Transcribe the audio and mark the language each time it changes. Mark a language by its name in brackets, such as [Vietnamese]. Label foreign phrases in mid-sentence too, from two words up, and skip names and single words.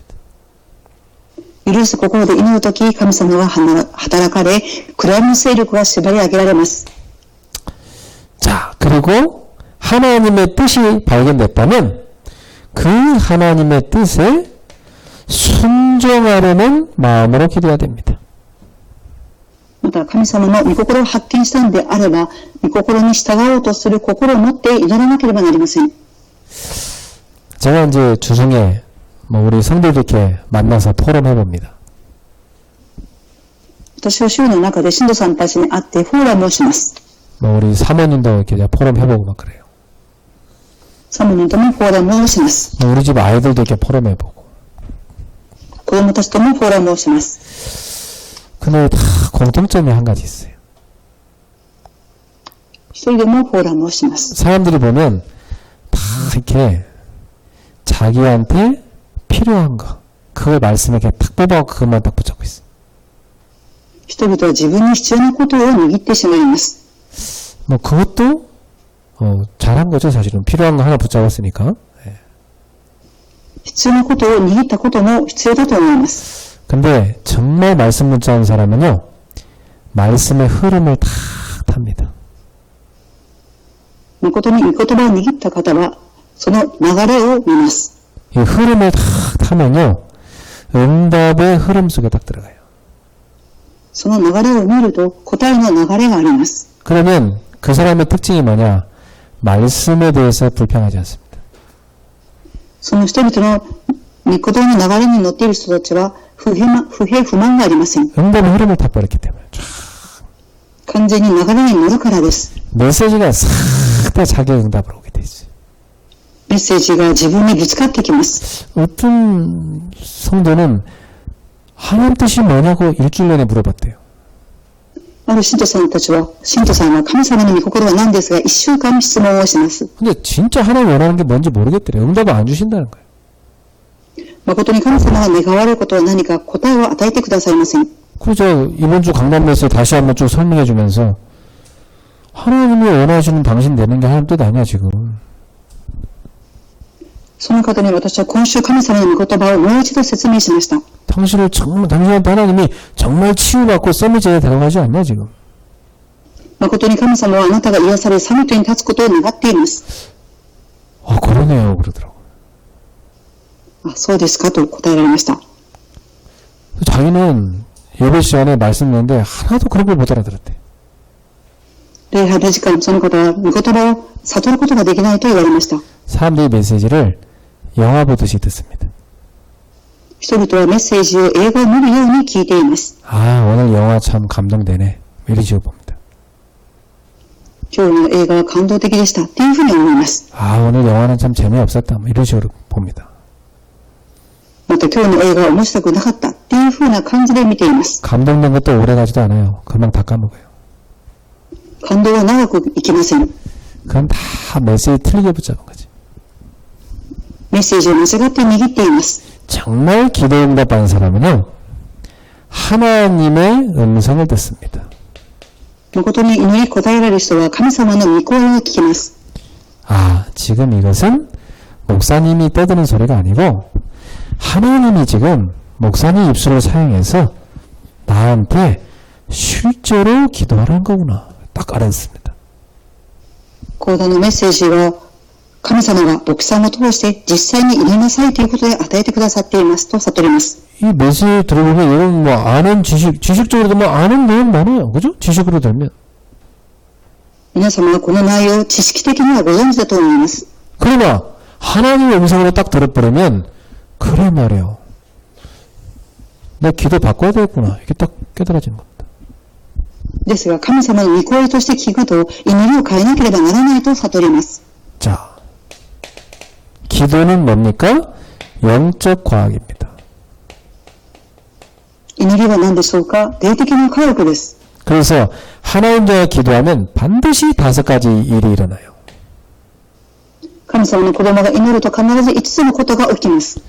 [Japanese] 許す心で祈るとき、神様が働かれ、暗闇の勢力が縛り上げられます。 [Korean] 자, 그리고 하나님의 뜻이 발견됐다면 그 하나님의 뜻에 순종하려는 마음으로 기도해야 됩니다. [Japanese] また、神様の御心を発見したのであれば、御心に従おうとする心を持って祈らなければなりません。 [Korean] 제가 이제 주중에 우리 성도들 이렇게 만나서 토론해 봅니다. [Japanese] 私は週の中で信徒さんたちに会ってフォーラムをします。 [Korean] 우리 사모님도 이렇게 포럼 해보고 막 그래요. [Japanese] サモニともフォーラムをします。 [Korean] 우리 집 아이들도 이렇게 포럼 해보고. [Japanese] 子供たちともフォーラムをします。 [Korean] 근데 다 공통점이 한 가지 있어요. [Japanese] 一人でもフォーラムをします。 [Korean] 사람들이 보면 다 이렇게 자기한테 필요한 거, 그걸 말씀에 이렇게 탁 뽑아서 그것만 딱 붙잡고 있어요. [Japanese] 人々は自分に必要なことを握ってしまいます。 [Korean] 그것도 잘한 거죠. 사실은 필요한 거 하나 붙잡았으니까. [Japanese] 必要なことを握ったことも必要だと思います。 [Korean] 근데 정말 말씀 붙잡은 사람은요, 말씀의 흐름을 다 탑니다. [Japanese] 誠に御言葉を握った方はその流れを見ます。 [Korean] 이 흐름을 다 타면요, 응답의 흐름 속에 딱 들어가요. [Japanese] その流れを見ると答えの流れがあります。 [Korean] 그러면 그 사람의 특징이 뭐냐? 말씀에 대해서 불평하지 않습니다. [Japanese] その人々の御言葉の流れに乗っている人たちは不平不満がありません。 [Korean] 응답의 흐름을 타버렸기 때문에 쫙. [Japanese] 完全に流れに乗るからです。 [Korean] 메시지가 싹 다 자기 응답으로 오게 돼 있어요. [Japanese] メッセージが自分にぶつかってきます。 [Korean] 어떤 성도는 하나님 뜻이 뭐냐고 일주일 내내 물어봤대요. [Japanese] ある信徒さんは神様の御心は何ですが、1週間質問をします。 [Korean] 근데 진짜 하나님 원하는 게 뭔지 모르겠더래요. 응답을 안 주신다는 거예요. [Japanese] 誠に神様が願われることは何か答えを与えてくださいません。 [Korean] 그래서 이번 주 강남에서 다시 한번 쭉 설명해 주면서 하나님이 원하시는 당신 되는 게 하나님 뜻 아니야 지금. [Japanese] その方に私は今週神様の御言葉をもう一度説明しました。 [Korean] 당신한테 하나님이 정말 치유받고 서밋제에 들어가지 않냐 지금. [Japanese] 誠に神様はあなたが癒されサミットに立つことを願っています。 [Korean] 그러네요 그러더라고. [Japanese] そうですかと答えられました。 [Korean] 자기는 예배 시간에 말씀 듣는데 하나도 그런 걸 못 알아들었대. [Japanese] 礼拝の時間、その方は御言葉を悟ることができないと言われました。 [Korean] 사람들이 메시지를 영화 보듯이 듣습니다. [Japanese] 人々はメッセージを映画を見るように聞いています。 [Korean] 오늘 영화 참 감동되네. 이런 식으로 봅니다. [Japanese] 今日の映画は感動的でしたっていうふうに思います。 [Korean] 오늘 영화는 참 재미없었다. 이런 식으로 봅니다. [Japanese] また今日の映画は面白くなかったっていうふうな感じで見ています。 [Korean] 감동된 것도 오래 가지도 않아요. 금방 다 까먹어요. [Japanese] 感動は長くいきません。 [Korean] 그건 다 메시지 틀리게 붙잡은 거지. [Japanese] メッセージを間違って握っています。 [Korean] 정말 기도 응답하는 사람은요, 하나님의 음성을 듣습니다. [Japanese] 誠に祈り答えられる人は神様の御声を聞きます。 [Korean] 아, 지금 이것은 목사님이 떠드는 소리가 아니고 하나님이 지금 목사님 입술을 사용해서 나한테 실제로 기도하라는 거구나. 딱 알았습니다. [Japanese] 講談のメッセージは神様が牧師さんを通して実際に祈りなさいということで与えてくださっていますと悟ります。 [Korean] 이 메시지 들어보면 여러분 뭐 아는 지식적으로도 뭐 아는 내용 많아요. 그죠? 지식으로 들면. [Japanese] 皆様はこの内容を知識的にはご存知だと思います。 [Korean] 그러나 하나님의 음성으로 딱 들어버리면 그래 말이에요. 나 기도 바꿔야 되겠구나. 이게 딱 깨달아지는 겁니다. [Japanese] ですが神様の御声として聞くと祈りを変えなければならないと悟ります。 [Korean] 자, 기도는 뭡니까? 영적 과학입니다. [Japanese] 祈りは何でしょうか？霊的な科学です。 [Korean] 그래서 하나님 자가 기도하면 반드시 5가지 일이 일어나요. [Japanese] 神様の子供が祈ると必ず5つのことが起きます。